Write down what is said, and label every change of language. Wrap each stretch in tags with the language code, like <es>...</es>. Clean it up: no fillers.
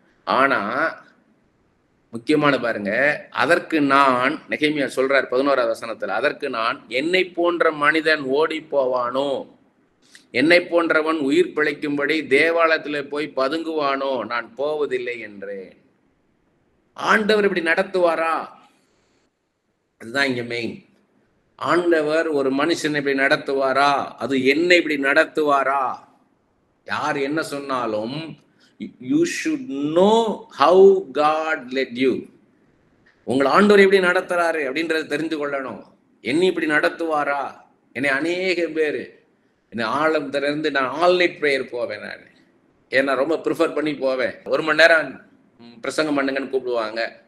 <ta>ஆனா முக்கியமான பாருங்க, அதற்கு நான், நெகேமியா சொல்றார் 11வது வசனத்துல, அதற்கு நான், என்னை போன்ற மனிதன் ஓடி போவானோ, என்னை போன்றவன் உயிர் பிழைக்கும்படி தேவாலயத்துல போய் பதுங்குவானோ, நான் போவதில்லை என்றேன். ஆண்டவர் இப்படி நடத்துவாரா? அதுதான் இங்க மெயின். ஆண்டவர் ஒரு மனுஷனை இப்படி நடத்துவாரா? அது என்ன இப்படி நடத்துவாரா? யார் என்ன சொன்னாலும்</ta> <en>you should know how God led you.</en> <ta>உங்களை ஆண்டவர் எப்படி நடத்துறாரு அப்படின்றத தெரிந்து கொள்ளணும். என்னை இப்படி நடத்துவாரா? என்னை அநேக பேர் என்னை ஆழத்திலிருந்து நான் ஆல் நைட் ப்ரேயர் போவேன். நான் ஏன்னா ரொம்ப ப்ரிஃபர் பண்ணி போவேன். 1 மணி நேரம் பிரசங்கம் பண்ணுங்கன்னு கூப்பிடுவாங்க.</ta>